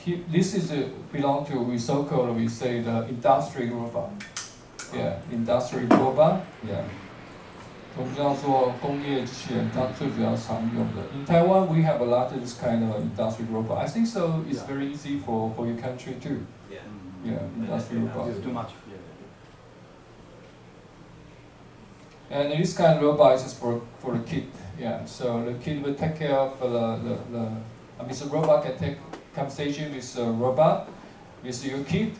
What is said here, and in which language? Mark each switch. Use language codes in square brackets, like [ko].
[en] This is belong to we so-called we say the industry robot. Yeah, industry robot. Yeah. [zh] 我们叫做工业机器人，它最主要常用的。 [en] In Taiwan, we have a lot of this kind of industry robot. I think so. It's very easy for your country too. Yeah. Yeah, industry robot. It's too much. Yeah. And this kind of robot is for the kid. Yeah. So the kid will take care of the robot can take conversation with the robot, with your kid.